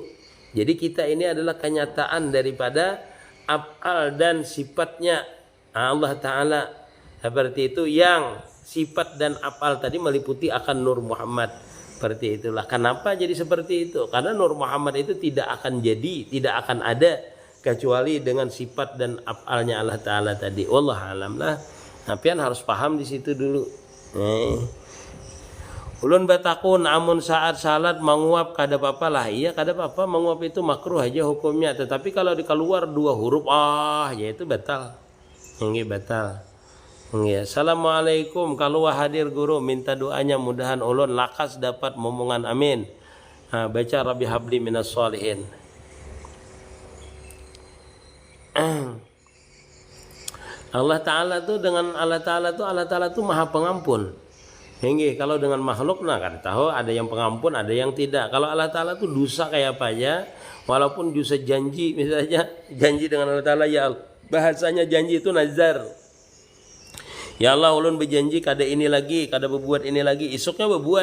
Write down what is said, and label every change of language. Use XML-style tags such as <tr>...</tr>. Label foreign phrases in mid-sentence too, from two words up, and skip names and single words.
<id>Jadi kita ini adalah kenyataan daripada af'al dan sifatnya Allah Ta'ala. Seperti itu yang sifat dan af'al tadi meliputi akan Nur Muhammad. Seperti itulah. Kenapa jadi seperti itu? Karena Nur Muhammad itu tidak akan jadi, tidak akan ada kecuali dengan sifat dan af'alnya Allah Ta'ala tadi.</id> <ar>والله أعلم lah.</ar> <bjn>Nah, pian harus paham di situ dulu. Ulun batakun amun saat salat menguap kada apa-apa lah. Iya kada apa-apa, menguap itu makruh aja hukumnya. Tetapi kalau dikeluar dua huruf ya itu batal.</bjn> <id>Ini batal.</id> <bjn>Assalamualaikum, kalau hadir guru minta doanya mudahan ulun lakas dapat momongan amin.</bjn> <id>Baca</id> <ar>رب هب لي من الصالحين.</ar> <bjn>Allah Ta'ala tuh maha pengampun.</bjn> <id>Hingga kalau dengan makhluk kan tahu ada yang pengampun, ada yang tidak.</id> <bjn>Kalau Allah Ta'ala tuh dosa kayak apa aja, walaupun dosa janji misalnya, janji dengan Allah Ta'ala ya bahasanya janji itu nazar. Ya Allah ulun berjanji kada ini lagi, kada berbuat ini lagi, esoknya berbuat.</bjn>